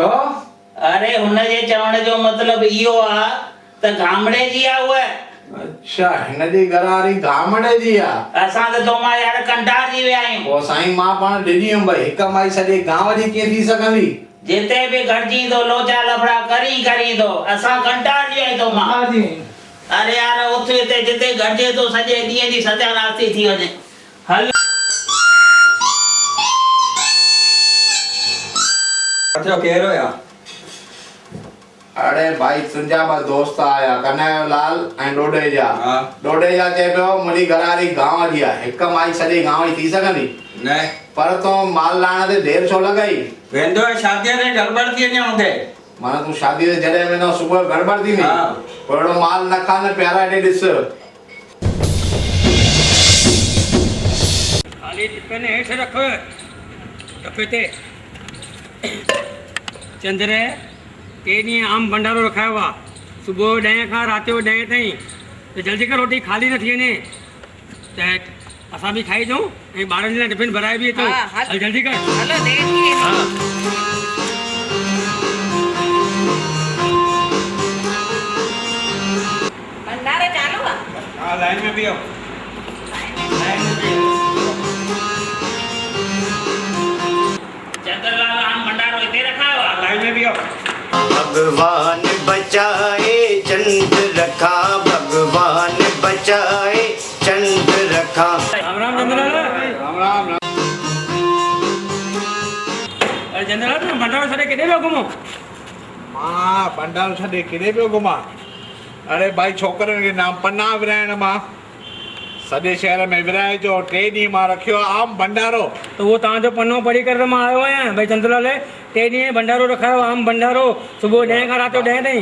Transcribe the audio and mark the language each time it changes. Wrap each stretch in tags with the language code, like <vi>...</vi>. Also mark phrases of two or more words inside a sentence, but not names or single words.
<sd>अरे हुनजे चवण जो मतिलबु इहो आहे त गामड़े जी आहे उहा। अच्छा हिन जी घरवारी गामड़े जी आहे? असां त तो मां यार कंटार जी विया आहियूं। पोइ साईं मां पाण ॾिनी हुयमि भई हिक माई सॼे गांव जी कीअं थी सघंदी? जिते बि गॾिजी थो लोचा लफड़ा करी थो, असां कंटार जी आहियूं तो मां। अरे यार उथे हिते जिते गॾिजे थो सॼे ॾींहं जी सत्यानास्ती थी वञे। हल केरु हुया? अरे भाई तुंहिंजा ॿ दोस्त आया, कन्हैयालाल ऐं डोडेजा। डोडेजा चए पियो मुंहिंजी घरवारी गांव जी आहे, हिक माई सॼे गांव जी थी सघंदी? न। पर तो माल लाइण ते देरि छो लॻाई? वेंदो आहे शादीअ ते गड़बड़ थी वञे हुते। माना तूं शादी ते जॾहिं वेंदो सुबुह गड़बड़ थींदी? पोइ अहिड़ो माल न खा न प्यारा हेॾे ॾिस। खाली टिपे ने हेठि रख टपे ते। चंद्र 3 ॾींहं आम भंडारो रखायो आहे, सुबुह 10 खां राति जो 10 ताईं, त जल्दी कर रोटी खाली न थी वञे, त असां बि खाई अचूं ऐं ॿारनि जे लाइ टिफिन भराए बि अचूं। हल जल्दी कर। हलो देरि थी वेंदी। भंडारो चालू आहे? हा लाइन में बीहो। चंद्रलाल आम भंडारो हिते रखायो आहे, लाइन में बीहो। भगवान बचाए चंद्र रखा, भगवान बचाए चंद्र रखा। राम राम चंद्रलाल। राम राम। अरे चंद्रलाल तूं भंडारो छॾे केॾे वियो घुमो? मां भंडारो छॾे केॾे पियो घुमां? अरे भाई छोकिरनि खे नाम पन्ना विराइण मां सॼे शहर में विराए जो 3 ॾींहं मां रखियो आहे आम भंडारो। त उहो तव्हांजो पनो पढ़ी करे त मां आयो आहियां भई चंद्रलाल 3 ॾींहं भंडारो रखायो आम भंडारो, सुबुह 10 खां राति जो 10 ताईं।</sd>